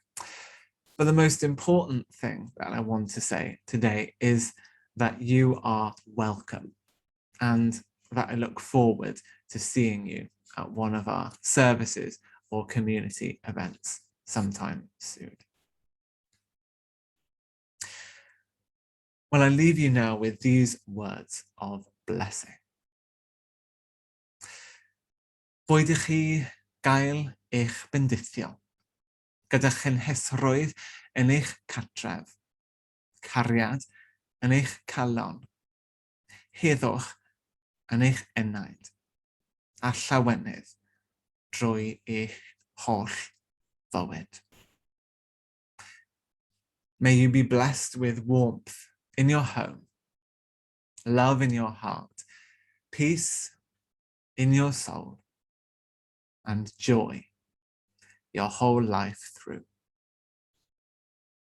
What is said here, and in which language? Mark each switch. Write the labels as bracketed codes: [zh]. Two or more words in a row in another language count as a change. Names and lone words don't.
[en] But the most important thing that I want to say today is that you are welcome, and that I look forward to seeing you at one of our services or community events sometime soon. Well, I leave you now with these words of blessing. [cy] Boed i chi gael eich bendithio, gyda chenhesrwydd yn eich cartref, cariad yn eich calon, heddwch yn eich enaid, a llawenydd drwy eich holl fywyd. [en] May you be blessed with warmth in your home, love in your heart, peace in your soul, and joy your whole life through.